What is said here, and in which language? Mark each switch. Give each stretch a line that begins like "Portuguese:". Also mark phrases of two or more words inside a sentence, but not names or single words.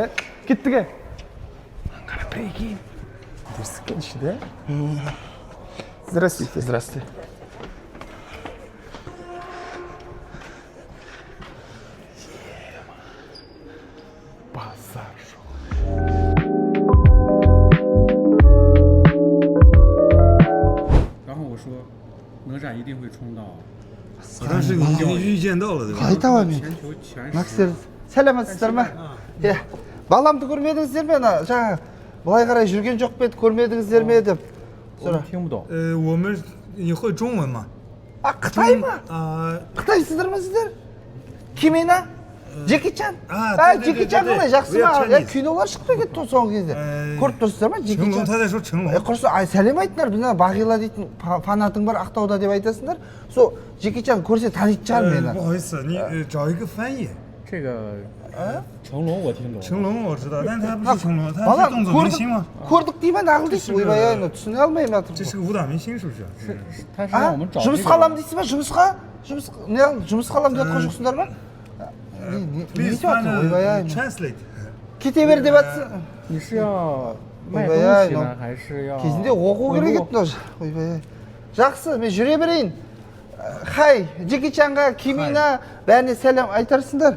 Kazakh: Кеттік. Қара, прикинь. Дерскі келші де. Здравствуйте. Здравствуйте. Базар жоқ.
Chinese: 然后我说，哪吒一定会冲到但是你已经预见到了，对吧？
Kazakh: Қай табам мен?
Chinese: 全球前10。
Kazakh: Максер, сәлеметсіздер ме? Иә. Баламды көрмедіңіздер ме? Жаңа былай қарай жүрген жоқ па еді, көрмедіңіздер ме деп.
Chinese: 我们听不懂。我们你会中文吗？
Kazakh: Қытай ма?
Chinese: 中
Kazakh: Қытайсыздар ма сіздер? Кимена? Джеки Чан?
Chinese: 对对对
Kazakh: Джеки Чан
Chinese: 对
Kazakh: қалай жақсы
English: We are
Kazakh: ма?
English: Chinese.
Kazakh: Кинолар шықты кетті соңғы кезде. Көріп тұрсыздар ма?
Chinese: 成
Kazakh: Джеки
Chinese: 龙，
Kazakh: Чан.
Chinese: 他在说成龙。
Kazakh: Құрсын, сәлем айтыңдар, біздің Бағила дейтін фанатың бар Ақтауда деп айтасыңдар. Сол Джеки Чан көрсе танитын шығар
Chinese: 不
Kazakh: мені.
Chinese: 好意思，你找一个翻译。这个成龙我听懂。成龙我知道，但他不是成龙，他
Kazakh: Бала
Chinese: 是动作明星吗？
Kazakh: көрдік деймін нағыл дейсің. Ойбай ай, түсіне алмаймын
Chinese: 这
Kazakh: жатыр.
Chinese: 是个武打明星，是不是？他是让我们找这
Kazakh: жұмысқа аламын
Chinese: 个。
Kazakh: дейсің ба? жұмысқа? жұмысқа аламын деп жатқан жоқсыңдар ма? Не
English: Please
Kazakh: деп жатыр? Ойбай ай.
English: translate。
Kazakh: Кете бер деп жатсың.
Chinese: 你是要
Kazakh: ойбай-ай,
Chinese: ай 还是要
Kazakh: кезінде оқу керек еді мынау. Ойбай. Жақсы, мен жүре берейін. Хай, Джеки Чанға, Кимина, бәріне сәлем айтарсыңдар.